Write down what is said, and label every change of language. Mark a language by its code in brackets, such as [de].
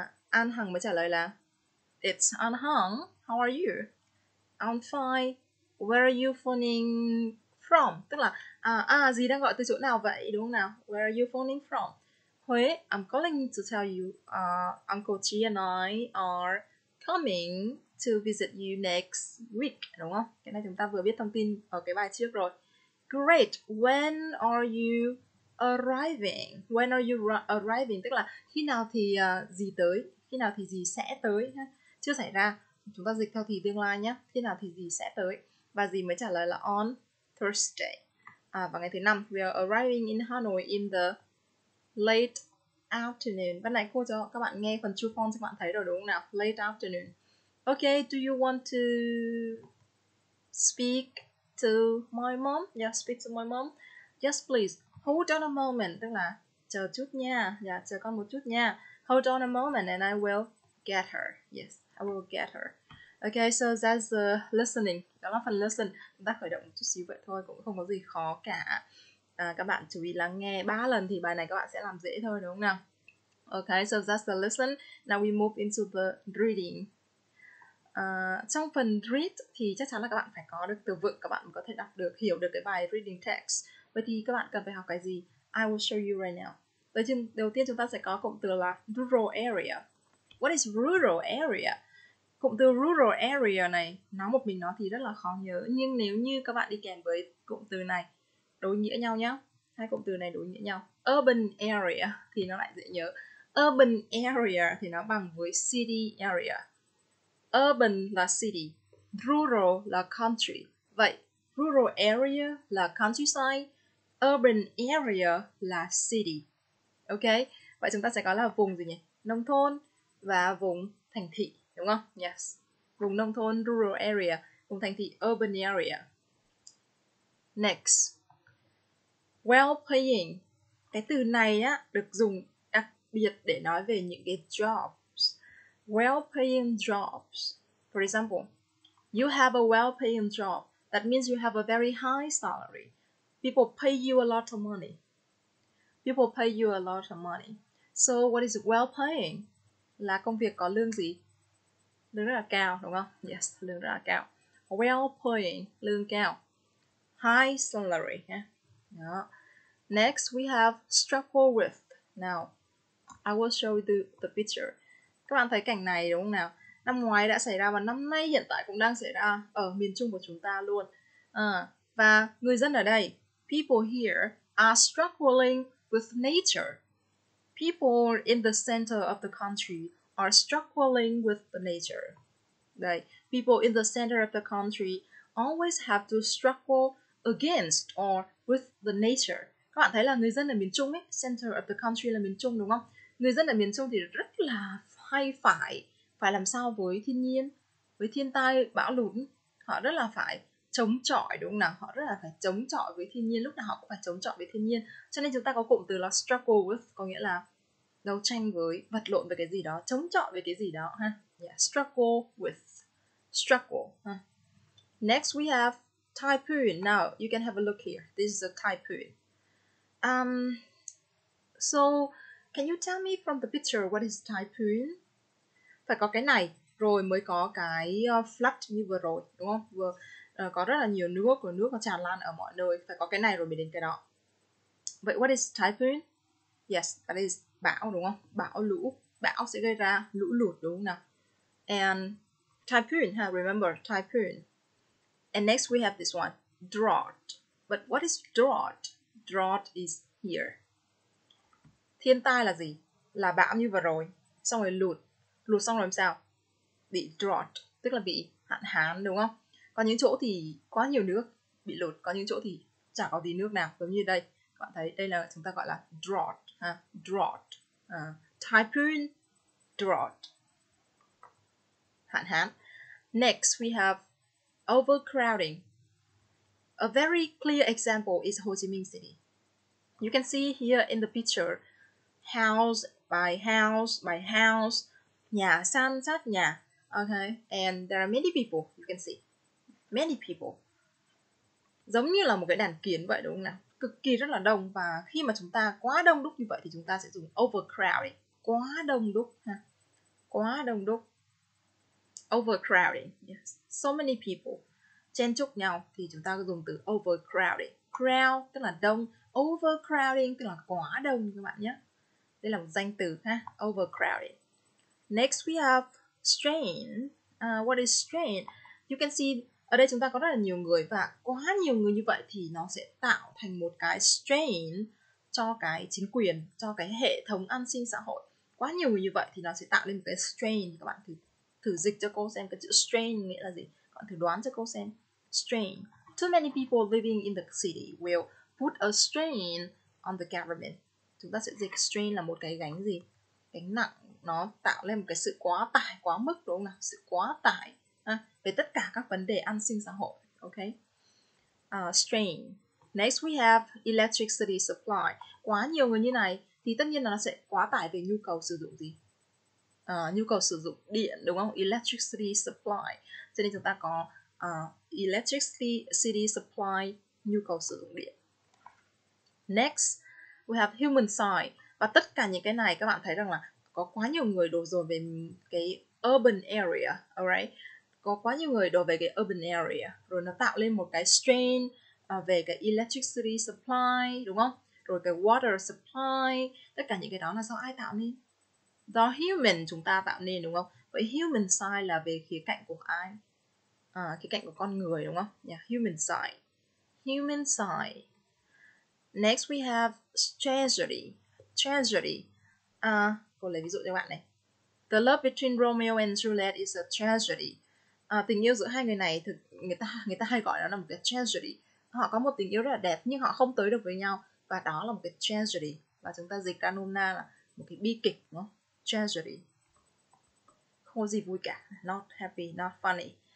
[vi] An Hằng mới trả lời là [en] It's An Hằng. How are you? I'm fine. Where are you phoning from? [vi] Tức là gì đang gọi từ chỗ nào vậy đúng không nào? [en] Where are you phoning from? Huế, I'm calling to tell you Uncle Chi and I are coming to visit you next week, [vi] đúng không? Cái này chúng ta vừa biết thông tin ở cái bài trước rồi. [en] Great. When are you arriving? When are you arriving? [vi] Tức là khi nào thì gì tới? Khi nào thì gì sẽ tới? Chưa xảy ra. Chúng ta dịch theo thì tương lai nhé. Khi nào thì gì sẽ tới? Và gì mới trả lời là [en] on Thursday. [vi] Và ngày thứ 5, [en] we are arriving in Hanoi in the late afternoon. [vi] Ban nãy cô cho các bạn nghe phần true false cho các bạn thấy rồi đúng không nào? [en] Late afternoon. Okay, do you want to speak to my mom? Yeah, speak to my mom. Yes, please. Hold on a moment. [vi] Tức là chờ chút nha. Yeah, chờ con một chút nha. [en] Hold on a moment and I will get her. Yes, I will get her. Okay, so that's the listening. [vi] Đó là phần listen. Chúng ta khởi động một chút xíu vậy thôi, cũng không có gì khó cả. Các bạn chú ý lắng nghe 3 lần thì bài này các bạn sẽ làm dễ thôi đúng không nào? [en] Okay, so that's the listen. Now we move into the reading. [vi] Trong phần read thì chắc chắn là các bạn phải có được từ vựng, các bạn có thể đọc được, hiểu được cái bài reading text. Vậy thì các bạn cần phải học cái gì? [en] I will show you right now. [vi] Đầu tiên chúng ta sẽ có cụm từ là rural area. [en] What is rural area? [vi] Cụm từ rural area này, nói một mình nó thì rất là khó nhớ, nhưng nếu như các bạn đi kèm với cụm từ này đối nghĩa nhau nhé. Hai cụm từ này đối nghĩa nhau. Urban area thì nó lại dễ nhớ. Urban area thì nó bằng với city area. Urban là city, rural là country. Vậy, rural area là countryside, urban area là city. Ok, vậy chúng ta sẽ có là vùng gì nhỉ? Nông thôn và vùng thành thị, đúng không? Yes. Vùng nông thôn, rural area, vùng thành thị, urban area. [en] Next. Well-paying. [vi] Cái từ này á được dùng đặc biệt để nói về những cái jobs. [en] Well-paying jobs. For example, you have a well-paying job. That means you have a very high salary. People pay you a lot of money. People pay you a lot of money. So what is well-paying? [vi] Là công việc có lương gì? Lương rất là cao, đúng không? Yes, lương rất là cao. Well-paying, lương cao. [en] High salary. Đó. Next, we have struggle with. Now, I will show you the picture. [vi] Các bạn thấy cảnh này đúng không nào? Năm ngoái đã xảy ra và năm nay hiện tại cũng đang xảy ra ở miền Trung của chúng ta luôn. Và người dân ở đây, [en] people here are struggling with nature. People in the center of the country are struggling with the nature. Đây, people in the center of the country always have to struggle against or with the nature. [vi] Các bạn thấy là người dân ở miền Trung ấy, center of the country là miền Trung đúng không? Người dân ở miền Trung thì rất là hay phải làm sao với thiên nhiên, với thiên tai, bão lụt. Họ rất là phải chống chọi đúng không nào? Họ rất là phải chống chọi với thiên nhiên, lúc nào họ cũng phải chống chọi với thiên nhiên. Cho nên chúng ta có cụm từ là struggle with, có nghĩa là đấu tranh với, vật lộn với cái gì đó, chống chọi với cái gì đó ha. [en] Yeah, struggle with. Struggle. Next we have typhoon. Now you can have a look here. This is a typhoon. So can you tell me from the picture what is typhoon? [vi] Phải có cái này rồi mới có cái flood như vừa rồi đúng không? Vừa có rất là nhiều nước, rồi nước nó tràn lan ở mọi nơi, phải có cái này rồi mới đến cái đó. Vậy [en] what is typhoon? Yes, that is [vi] bão đúng không? Bão lũ, bão sẽ gây ra lũ lụt đúng không nào? [en] And typhoon, remember typhoon. And next we have this one, drought. But what is drought? Drought is here. [vi] Thiên tai là gì? Là bão như vừa rồi, xong rồi lụt xong rồi làm sao? Bị drought, tức là bị hạn hán đúng không? Có những chỗ thì quá nhiều nước bị lụt, có những chỗ thì chả có tí nước nào, giống như đây. Các bạn thấy đây là chúng ta gọi là drought, drought. Typhoon, drought, hạn hán. [en] Next we have overcrowding. A very clear example is Ho Chi Minh City. You can see here in the picture, house by house by house, [vi] nhà san sát nhà. [en] Okay, and there are many people, you can see. Many people. [vi] Giống như là một cái đàn kiến vậy đúng không nào? Cực kỳ rất là đông, và khi mà chúng ta quá đông đúc như vậy thì chúng ta sẽ dùng overcrowding. Quá đông đúc ha. Quá đông đúc. Overcrowding. [en] Yes. So many people. [vi] Chen chúc nhau thì chúng ta dùng từ overcrowding. Crowd tức là đông, overcrowding tức là quá đông các bạn nhé. Đây là một danh từ ha, overcrowding. Next we have strain. [en] What is strain? You can see [vi] ở đây chúng ta có rất là nhiều người, và quá nhiều người như vậy thì nó sẽ tạo thành một cái strain cho cái chính quyền, cho cái hệ thống an sinh xã hội. Quá nhiều người như vậy thì nó sẽ tạo lên một cái strain. Các bạn thử dịch cho cô xem cái chữ strain nghĩa là gì. Các bạn thử đoán cho cô xem. [en] Strain. Too many people living in the city will put a strain on the government. [vi] Chúng ta sẽ dịch strain là một cái gánh gì? Gánh nặng, nó tạo lên một cái sự quá tải, quá mức đúng không nào? Sự quá tải về tất cả các vấn đề an sinh xã hội. [en] Okay. Strain. Next we have electricity supply. [vi] Quá nhiều người như này thì tất nhiên là nó sẽ quá tải về nhu cầu sử dụng gì? Nhu cầu sử dụng điện đúng không? Electricity supply. Cho nên chúng ta có electricity supply, nhu cầu sử dụng điện. [en] Next we have human side. [vi] Và tất cả những cái này các bạn thấy rằng là có quá nhiều người đổ dồn về cái urban area, alright? Có quá nhiều người đổ về cái urban area, rồi nó tạo lên một cái strain về cái electricity supply đúng không? Rồi cái water supply, tất cả những cái đó là do ai tạo nên? Do human chúng ta tạo nên đúng không? Vậy human side là về khía cạnh của ai? Khía cạnh của con người đúng không? [en] Yeah, human side. Human side. Next we have tragedy. Tragedy. [vi] Cô lấy ví dụ cho bạn này. [en] The love between Romeo and Juliet is a tragedy. [vi] Tình yêu giữa hai người này người ta hay gọi nó là một cái tragedy. Họ có một tình yêu rất là đẹp nhưng họ không tới được với nhau, và đó là một cái tragedy. và chúng ta dịch ra nôm na là một cái bi kịch, đúng không? Tragedy, không có gì vui cả, [en] not happy, not funny.